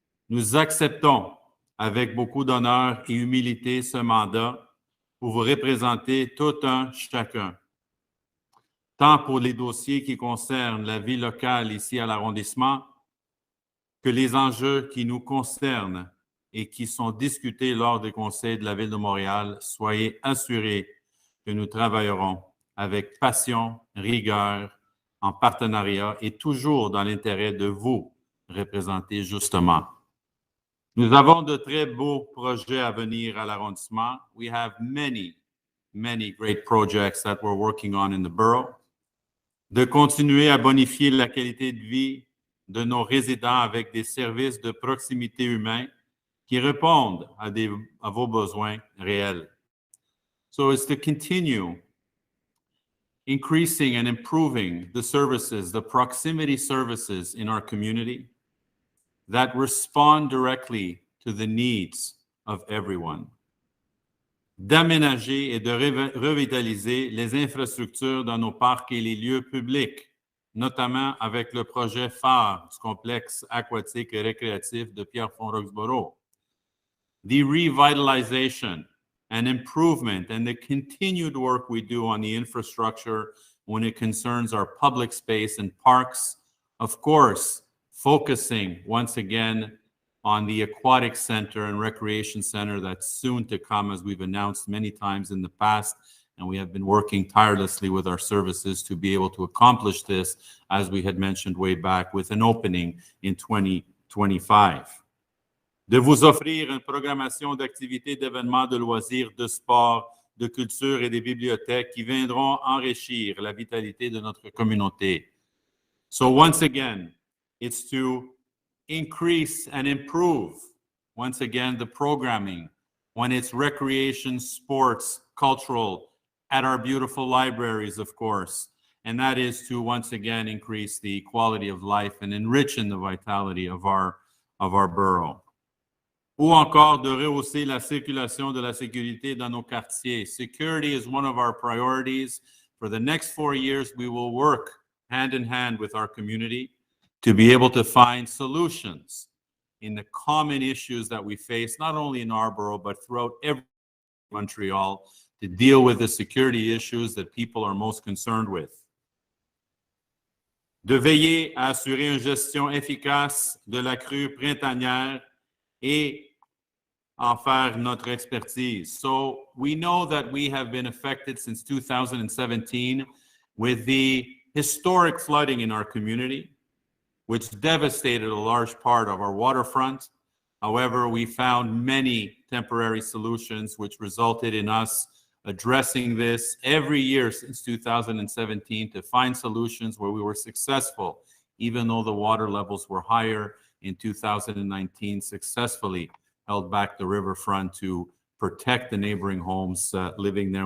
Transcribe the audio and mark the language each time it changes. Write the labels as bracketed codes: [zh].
[fr] Nous acceptons avec beaucoup d'honneur et humilité ce mandat pour vous représenter tout un chacun, tant pour les dossiers qui concernent la vie locale ici à l'arrondissement que les enjeux qui nous concernent et qui sont discutés lors des conseils de la Ville de Montréal. Soyez assurés que nous travaillerons avec passion, rigueur, en partenariat et toujours dans l'intérêt de vous représenter justement. Nous avons de très beaux projets à venir à l'arrondissement. [en] We have many great projects that we're working on in the borough. [fr] De continuer à bonifier la qualité de vie de nos résidents avec des services de proximité humains qui répondent à vos besoins réels. [en] So it's to continue increasing and improving the services, the proximity services in our community that respond directly to the needs of everyone. [fr] D'aménager et de revitaliser les infrastructures dans nos parcs et les lieux publics, notamment avec le projet phare du complexe aquatique et récréatif de Pierrefonds-Roxborough. [en] The revitalization and improvement and the continued work we do on the infrastructure when it concerns our public space and parks, of course, focusing once again on the aquatic center and recreation center that's soon to come, as we've announced many times in the past, and we have been working tirelessly with our services to be able to accomplish this, as we had mentioned way back, with an opening in 2025. [fr] De vous offrir une programmation d'activités, d'événements, de loisirs, de sport, de culture et des bibliothèques qui viendront enrichir la vitalité de notre communauté. [en] So once again, it's to increase and improve, once again, the programming when it's recreation, sports, cultural, at our beautiful libraries, of course. And that is to, once again, increase the quality of life and enrich in the vitality of our borough. [fr] Ou encore de rehausser la circulation de la sécurité dans nos quartiers. [en] Security is one of our priorities. For the next 4 years, we will work hand in hand with our community to be able to find solutions in the common issues that we face, not only in our borough, but throughout every Montreal, to deal with the security issues that people are most concerned with. [fr] De veiller à assurer une gestion efficace de la crue printanière et en faire notre expertise. [en] So we know that we have been affected since 2017 with the historic flooding in our community, which devastated a large part of our waterfront. However, we found many temporary solutions which resulted in us addressing this every year since 2017 to find solutions where we were successful, even though the water levels were higher in 2019, successfully held back the riverfront to protect the neighboring homes living there.